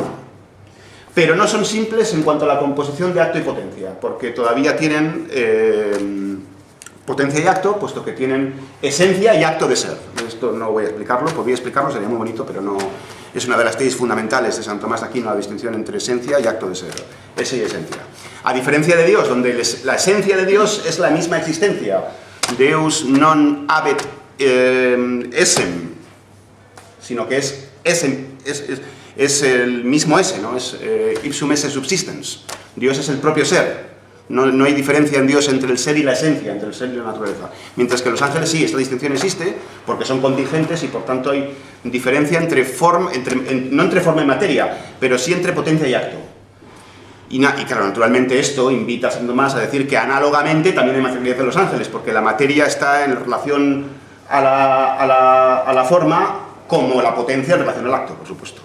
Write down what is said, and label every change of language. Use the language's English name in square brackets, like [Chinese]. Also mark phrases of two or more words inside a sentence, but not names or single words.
[Spanish] Pero no son simples en cuanto a la composición de acto y potencia, porque todavía tienen potencia y acto, puesto que tienen esencia y acto de ser. Esto no voy a explicarlo, podría explicarlo, sería muy bonito, pero no es una de las tesis fundamentales de Santo Tomás de Aquino, la distinción entre esencia y acto de ser, ese y esencia. A diferencia de Dios, donde la esencia de Dios es la misma existencia, [Latin] Deus non habet essem, [Spanish] sino que es el mismo esse, ¿no? [Latin] Es ipsum esse subsistens. [Spanish] Dios es el propio ser. No hay diferencia en Dios entre el ser y la esencia, entre el ser y la naturaleza. Mientras que los ángeles sí, esta distinción existe, porque son contingentes y por tanto hay diferencia entre no entre forma y materia, pero sí entre potencia y acto. Y claro, naturalmente esto invita a Santo Tomás a decir que análogamente también hay materialidad de los ángeles, porque la materia está en relación a la forma como la potencia en relación al acto, por supuesto.